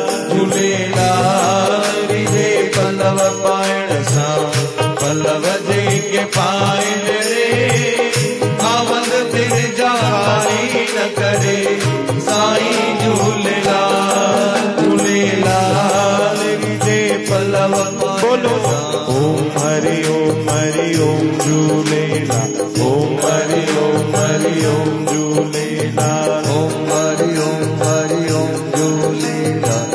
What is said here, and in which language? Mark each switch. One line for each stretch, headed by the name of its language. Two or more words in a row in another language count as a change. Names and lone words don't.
Sindhi: झूलेलाल रिझे पल्लव पायण सां पल्लव जे के पाइन रे खावंद तिन जा खाली न करे साईं झूलेलाल। झूलेलाल रिझे पल्लव बोलो ओम हरि ओम झूलेलाल। ओम हरि ओम झूलेलाल। ओम हरि ओम झूलेलाल।